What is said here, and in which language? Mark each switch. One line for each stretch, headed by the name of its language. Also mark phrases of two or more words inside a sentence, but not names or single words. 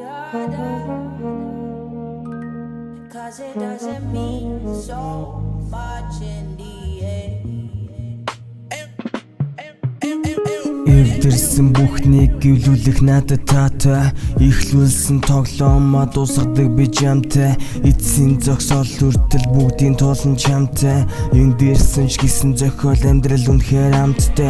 English: 'Cause it doesn't mean so much in the end.
Mongolian: Эвдэрсэн бүхнийг гэвлүүлэх надад таатай. Ихлүүлсэн тоглоомоо дуусгадаг би жамтай. Эцсийн зогсоол үртэл бүгдийн тулан чамтай. Эвдэрсэн ч гэсэн зохиол амьдрал үнэхээр амттай.